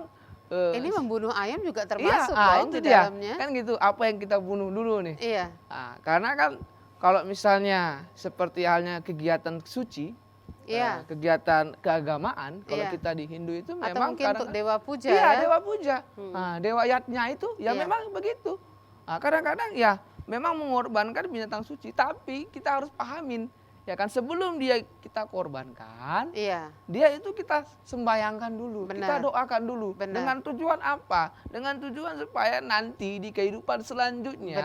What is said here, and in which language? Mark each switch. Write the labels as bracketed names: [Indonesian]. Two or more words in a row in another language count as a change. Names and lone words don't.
[Indonesian] Ini membunuh ayam juga iya, termasuk dong itu di dia, dalamnya. kan gitu. Apa yang kita bunuh dulu nih? Iya, Nah, karena kan kalau misalnya seperti halnya kegiatan suci, iya. kegiatan keagamaan, kalau Iya. kita di Hindu itu Atau memang mungkin untuk kadang dewa puja iya, ya. dewa puja. Hmm. Nah, dewa yatnya itu ya Iya. memang begitu. Nah, kadang-kadang ya memang mengorbankan binatang suci, tapi kita harus pahamin ya kan sebelum dia kita korbankan, Iya, dia itu kita sembayangkan dulu, kita Benar. doakan dulu. Benar. Dengan tujuan apa? Dengan tujuan supaya nanti di kehidupan selanjutnya